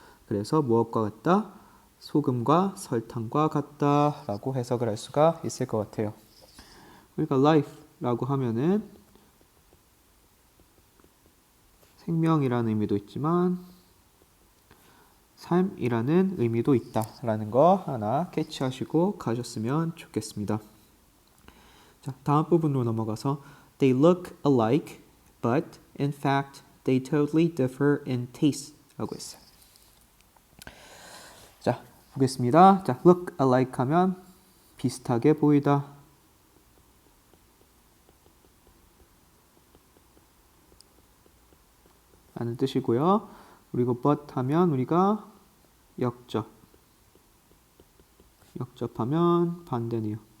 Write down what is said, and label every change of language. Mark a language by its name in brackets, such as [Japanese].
[Korean] 그래서 무엇과 같다? 소금과 설탕과 같다 라고 해석을 할 수가 있을 것 같아요. 우리가 life라고 하면은 생명이라는 의미도 있지만 삶이라는 의미도 있다라는 거 하나 캐치하시고 가셨으면 좋겠습니다. 자, 다음 부분으로 넘어가서 [English] They look alike, but in fact they totally differ in taste [Korean] 라고 했어요. 자, 보겠습니다. 자, look alike 하면 비슷하게 보이다. 라는 뜻이고요. 그리고 but 하면 우리가 역접하면 반대네요.